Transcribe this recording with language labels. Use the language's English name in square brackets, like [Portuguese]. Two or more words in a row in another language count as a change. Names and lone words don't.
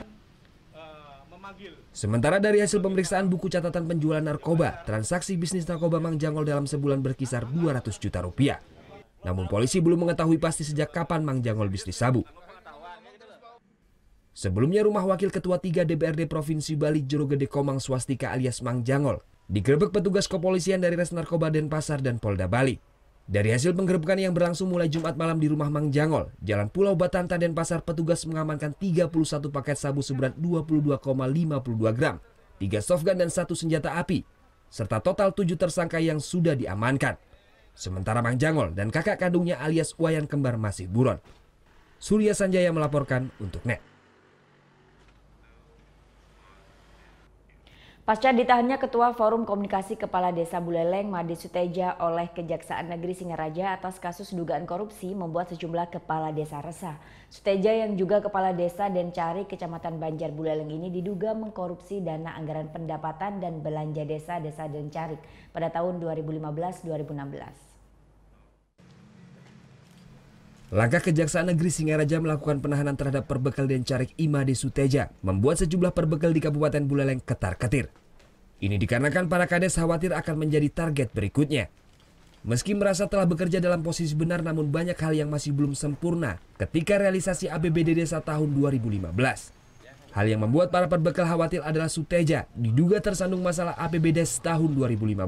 [Indonesian] Sementara dari hasil pemeriksaan buku catatan penjualan narkoba, transaksi bisnis narkoba Mang Jangol dalam sebulan berkisar 200 juta rupiah. Namun polisi belum mengetahui pasti sejak kapan Mang Jangol bisnis sabu. Sebelumnya rumah Wakil Ketua 3 DPRD Provinsi Bali Jero Gede Komang Swastika alias Mang Jangol digerebek petugas kepolisian dari Res Narkoba Denpasar dan Polda Bali. Dari hasil penggerebekan yang berlangsung mulai Jumat malam di rumah Mang Jangol, Jalan Pulau Batanta Denpasar, petugas mengamankan 31 paket sabu seberat 22,52 gram, 3 softgun dan 1 senjata api, serta total 7 tersangka yang sudah diamankan. Sementara Mang Jangol dan kakak kandungnya alias Wayan Kembar masih buron. Surya Sanjaya melaporkan untuk NET. Pasca ditahannya Ketua Forum Komunikasi Kepala Desa Buleleng Made Suteja oleh Kejaksaan Negeri Singaraja atas kasus dugaan korupsi membuat sejumlah kepala desa resah. Suteja yang juga Kepala Desa Dencari Kecamatan Banjar Buleleng ini diduga mengkorupsi dana anggaran pendapatan dan belanja desa-desa Dencari pada tahun 2015-2016. Langkah Kejaksaan Negeri Singaraja melakukan penahanan terhadap perbekal Dencarik Imade Suteja membuat sejumlah perbekal di Kabupaten Buleleng ketar-ketir. Ini dikarenakan para kades khawatir akan menjadi target berikutnya. Meski merasa telah bekerja dalam posisi benar, namun banyak hal yang masih belum sempurna ketika realisasi APBD Desa tahun 2015. Hal yang membuat para perbekal khawatir adalah Suteja diduga tersandung masalah APBDes tahun 2015.